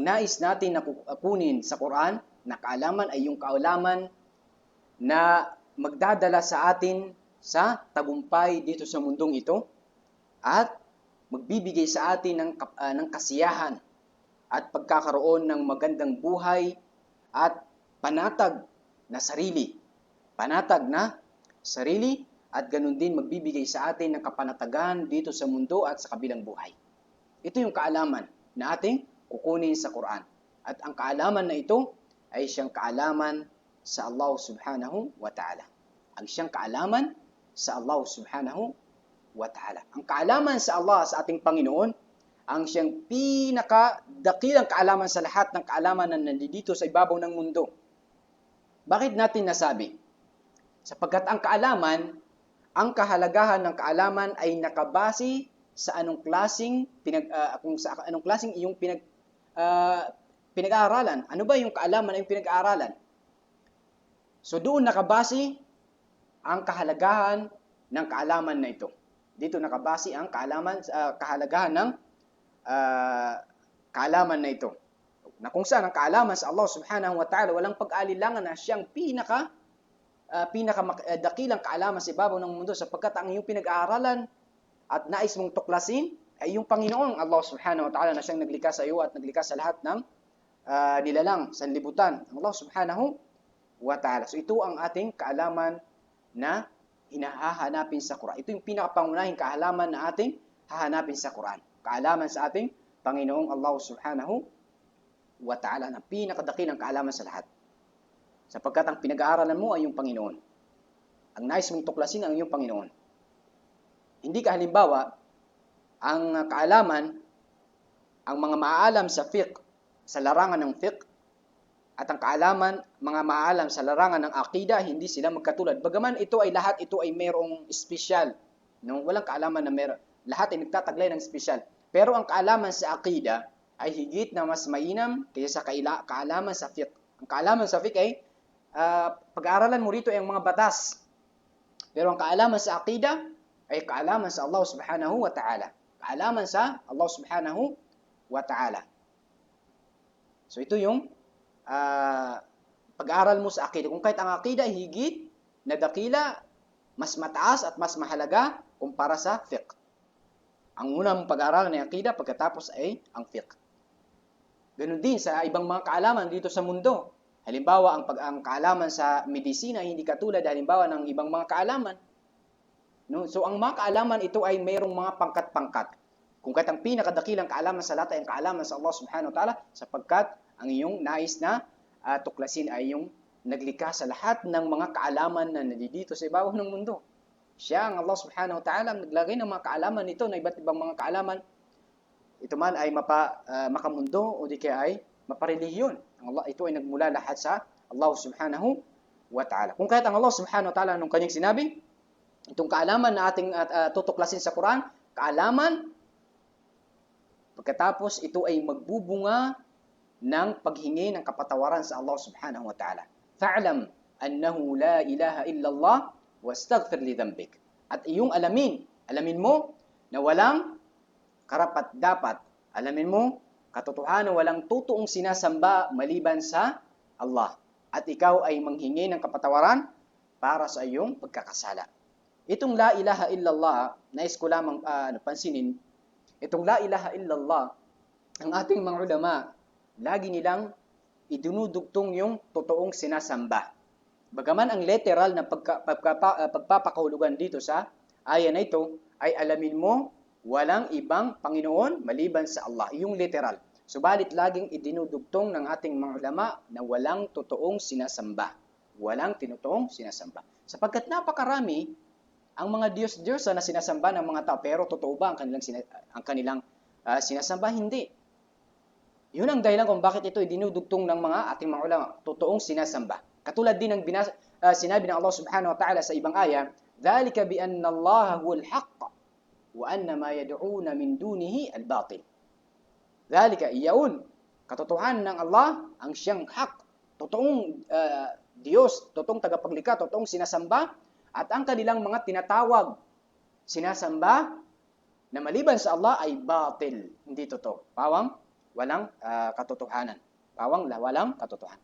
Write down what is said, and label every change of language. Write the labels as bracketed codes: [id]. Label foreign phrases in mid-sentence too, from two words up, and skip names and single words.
[tl] nais natin na kukunin sa Quran na kaalaman ay yung kaalaman na magdadala sa atin sa tagumpay dito sa mundong ito at magbibigay sa atin ng kasiyahan at pagkakaroon ng magandang buhay at panatag na sarili. Panatag na sarili at ganun din magbibigay sa atin ng kapanatagan dito sa mundo at sa kabilang buhay. Ito yung kaalaman na ating kukunin sa Quran. At ang kaalaman na ito ay siyang kaalaman sa Allah [ar] سبحانه وتعالى. [tl] Ang siyang kaalaman sa Allah [ar] سبحانه وتعالى. [tl] Ang kaalaman sa Allah, sa ating Panginoon, ang siyang pinakadakilang kaalaman sa lahat ng kaalaman na nandito sa ibabaw ng mundo. Bakit natin nasabi? Sapagkat ang kaalaman ang kahalagahan ng kaalaman ay nakabase sa anong klaseng iyong pinag-aaralan. Ano ba yung kaalaman na yung pinag-aaralan? So doon nakabase ang kahalagahan ng kaalaman na ito. Dito nakabase ang kahalagahan ng kaalaman na ito. Na kung saan ang kaalaman sa Allah [ar] سبحانه وتعالى, [tl] walang pag-alilangan na siyang pinakadakilang kaalaman sa ibabaw ng mundo, sapagkat ang iyong pinag-aaralan at nais mong tuklasin ay yung Panginoong Allah [ar] سبحانه وتعالى [tl] na siyang naglikha sa iyo at naglikha sa lahat ng nilalang, sanlibutan. [ar] الله سبحانه وتعالى. [tl] So ito ang ating kaalaman na hinahahanapin sa Quran. Ito yung pinakapangunahing kaalaman na ating hahanapin sa Quran. Kaalaman sa ating Panginoong Allah [ar] سبحانه وتعالى [tl] na pinakadakilang kaalaman sa lahat. Sapagkat ang pinag-aaralan mo ay yung Panginoon. Ang nais mong tuklasin ang iyong Panginoon. Hindi ka halimbawa, ang kaalaman, ang mga maaalam sa fiqh, sa larangan ng fiqh, at ang kaalaman, mga maaalam sa larangan ng aqida, hindi sila magkatulad. Bagaman ito ay mayroong espesyal. No? Walang kaalaman na meron. Lahat ay nagtataglay ng espesyal. Pero ang kaalaman sa aqida ay higit na mas mainam kaysa sa kaalaman sa fiqh. Ang kaalaman sa fiqh ay pag-aaralan mo rito ay ang mga batas. Pero ang kaalaman sa aqida ay kaalaman sa Allah [ar] سبحانه وتعالى. [tl] Kaalaman sa Allah [ar] سبحانه وتعالى. [tl] So ito yung pag-aaral mo sa aqida. Kung kahit ang aqida ay higit na dakila, mas mataas at mas mahalaga kumpara sa fiqh. Ang unang pag-aaral ng aqida, pagkatapos ay ang fiqh. Ganun din sa ibang mga kaalaman dito sa mundo. Halimbawa, ang kaalaman sa medisina ay hindi katulad halimbawa ng ibang mga kaalaman. No? So ang mga kaalaman ito ay mayroong mga pangkat-pangkat. Kung kahit ang pinakadakilang kaalaman sa lahat ay ang kaalaman sa Allah [ar] سبحانه وتعالى, [tl] sapagkat ang iyong nais na tuklasin ay yung naglikha sa lahat ng mga kaalaman na nandito sa ibabaw ng mundo. Siya, ang Allah [ar] سبحانه وتعالى, [tl] ang naglagay ng mga kaalaman nito na iba't ibang mga kaalaman. Ito man ay makamundo o di kaya ay maparelihiyon. Ito ay nagmula lahat sa Allah [ar] سبحانه وتعالى. [tl] Kung kahit ang Allah [ar] سبحانه وتعالى [tl] nung kanyang sinabi, itong kaalaman na ating tutuklasin sa Quran, kaalaman, pagkatapos ito ay magbubunga ng paghingi ng kapatawaran sa Allah [ar] سبحانه وتعالى. فاعلم أنه لا إله إلا الله واستغفر لذنبك. [tl] At iyong alamin mo na walang karapat-dapat. Alamin mo, katotohanan walang totoong sinasamba maliban sa Allah. At ikaw ay manghingi ng kapatawaran para sa iyong pagkakasala. Itong [ar] لا إله إلا الله, [tl] nais ko lamang pansinin, itong [ar] لا إله إلا الله, [tl] ang ating mga ulama, lagi nilang idinudugtong yung totoong sinasamba. Bagaman ang literal na pagpapakahulugan dito sa aya na ito ay alamin mo walang ibang Panginoon maliban sa Allah. Yung literal. Subalit laging idinudugtong ng ating mga ulama na walang totoong sinasamba. Walang tinutoong sinasamba. Sapagkat napakarami ang mga Diyos-Diyos na sinasamba ng mga tao. Pero totoo ba ang kanilang sinasamba? Hindi. Yun ang dahilan kung bakit ito dinudugtong ng mga ating mga ulama, totoong sinasamba. Katulad din ng sinabi ng Allah [ar] سبحانه وتعالى [tl] sa ibang aya, [ar] ذَلِكَ بِأَنَّ اللَّهَ هُوَ الْحَقَّ وَأَنَّ مَا يَدْعُونَ مِن دُونِهِ الْبَاطِلِ. [tl] ذَلِكَ iyaon, katotohanan ng Allah ang siyang hak, totoong Diyos, totoong tagapaglikha, totoong sinasamba, at ang kanilang mga tinatawag, sinasamba, na maliban sa Allah ay batil, hindi totoo. Walang katotohanan. Walang katotohanan.